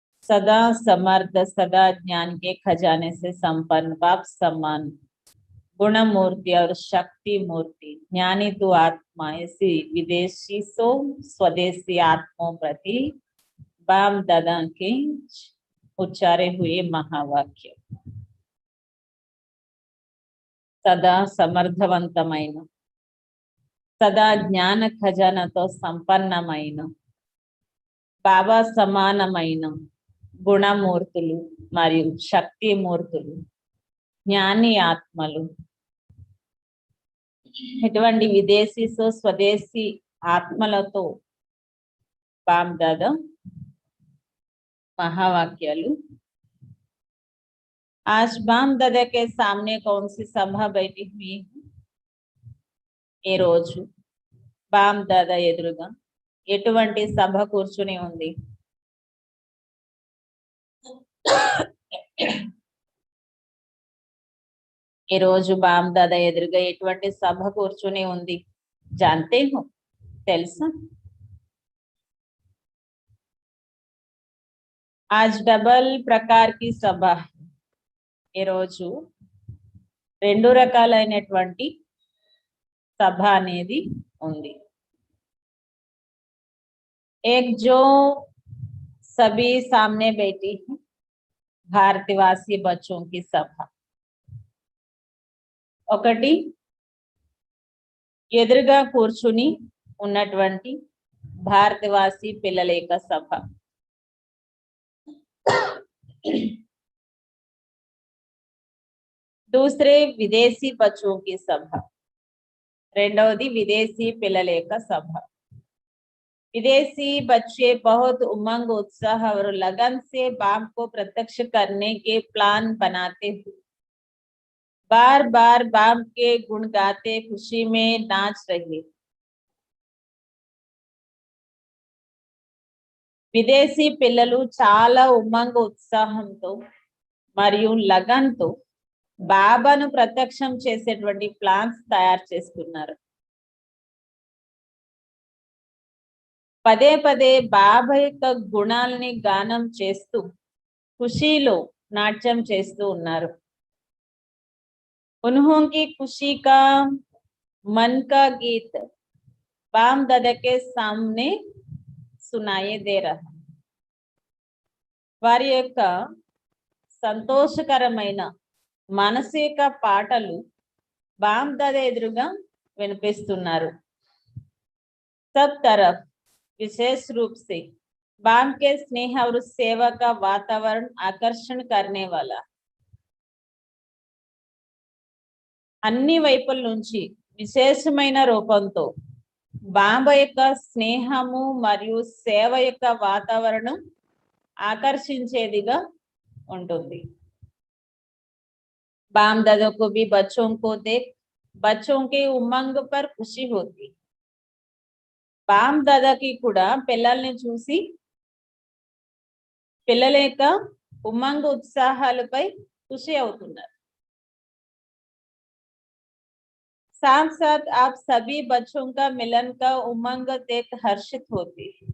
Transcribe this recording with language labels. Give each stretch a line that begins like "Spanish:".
Hindi: सदा समर्थ, सदा ज्ञान के खजाने से संपन्न, बाप समान गुण मूर्ति और शक्ति मूर्ति, ज्ञानी तू आत्मा, ऐसी विदेशी सो स्वदेशी आत्माओं प्रति बाप दादा के उच्चारे हुए महावाक्य.
Telugu: सदा समर्थవంతమైన,
Hindi: सदा ज्ञान
Telugu: खजानाతో సంపన్నమైన, బాబా సమానమైన గుణమూర్తులు మరియు శక్తిమూర్తులు, జ్ఞాని ఆత్మలు, ఇటువంటి విదేశీ స్వదేశీ ఆత్మలతో బాప్ దాదా महावाक्यालु.
Hindi: आज बाप दादा के सामने कौन सी सभा बैठी हुई है?
Telugu: ఏ రోజు బాప్ దాదా ఎదురుగా ఎటువంటి సభ కూర్చుని ఉంది? ఈ రోజు బాప్ దాదా ఎదురుగా ఎటువంటి సభ కూర్చుని ఉంది?
Hindi: जानते हो?
Telugu: తెలుసా?
Hindi: आज डबल प्रकार की सभा.
Telugu: ఈ రోజు రెండు రకాలైనటువంటి సభ అనేది ఉంది.
Hindi: एक जो सभी सामने बैठी है, भारतवासी बच्चों की सभा.
Telugu: ఒకటి ఎదురుగా కూర్చుని ఉన్నటువంటి భారతవాసి పిల్లల యొక్క సభ.
Hindi: दूसरे विदेशी बच्चों की सभा.
Telugu: రెండవది విదేశీ పిల్లల యొక్క సభ.
Hindi: विदेशी बच्चे बहुत उमंग, उत्साह और लगन से बाप को प्रत्यक्ष करने के प्लान बनाते हुए बार बार बाप के गुण गाते खुशी में नाच रहे.
Telugu: విదేశీ పిల్లలు చాలా ఉమంగ ఉత్సాహంతో మరియు లగన్తో బాబాను ప్రత్యక్షం చేసేటువంటి ప్లాన్స్ తయారు చేసుకున్నారు. పదే పదే బాబా యొక్క గుణాలని గానం చేస్తూ ఖుషీలో నాట్యం చేస్తూ ఉన్నారు.
Hindi: उन्हों की खुशी का मन का गीत बाप दादा के सामने सुनाई दे रहा.
Telugu: వారి యొక్క సంతోషకరమైన మనసు యొక్క పాటలు బాప్ దాదా ఎదురుగా వినిపిస్తున్నారు.
Hindi: सब तरफ विशेष रूप से बाप के स्नेह और सेवा का वातावरण आकर्षण करने वाला.
Telugu: అన్ని వైపుల నుంచి విశేషమైన రూపంతో బాబా యొక్క స్నేహము మరియు సేవ యొక్క వాతావరణం ఆకర్షించేదిగా ఉంటుంది.
Hindi: बाप दादा को भी बच्चों को देख बच्चों के उमंग पर खुशी होती.
Telugu: బాప్ దాదాకి కూడా పిల్లల్ని చూసి పిల్లల యొక్క ఉమంగ ఉత్సాహాలపై ఖుషి అవుతున్నారు.
Hindi: साथ साथ आप सभी बच्चों का मिलन का उमंग देख हर्षित होती.